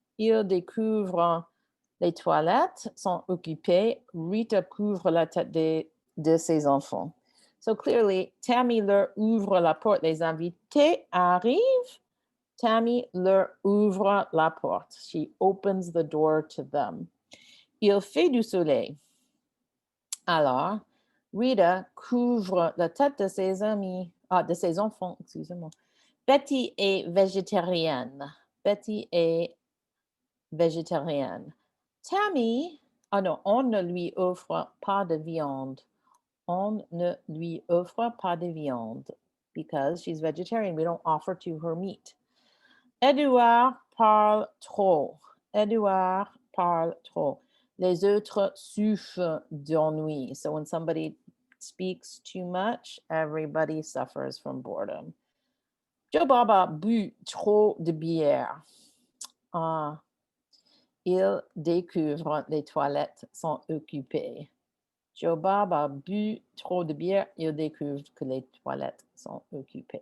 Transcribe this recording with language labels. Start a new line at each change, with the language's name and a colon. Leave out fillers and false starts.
French: Il découvre les toilettes sont occupées. Rita couvre la tête de ses enfants. So clearly, Tammy leur ouvre la porte. Les invités arrivent. Tammy leur ouvre la porte.
English: She opens the door to them.
French: Il fait du soleil. Alors, Rita couvre la tête de ses amis, de ses enfants, excusez-moi. Betty est végétarienne. Betty est végétarienne. Tammy, non, on ne lui offre pas de viande. On ne lui offre pas de viande
English: because she's vegetarian. We don't offer to her meat.
French: Edouard parle trop. Edouard parle trop. Les autres souffrent d'ennui.
English: So when somebody speaks too much, everybody suffers from boredom.
French: Joe Bob a bu trop de bière. Il découvre les toilettes sont occupées. Joe Bob a bu trop de bière. Il découvre que les toilettes sont occupées.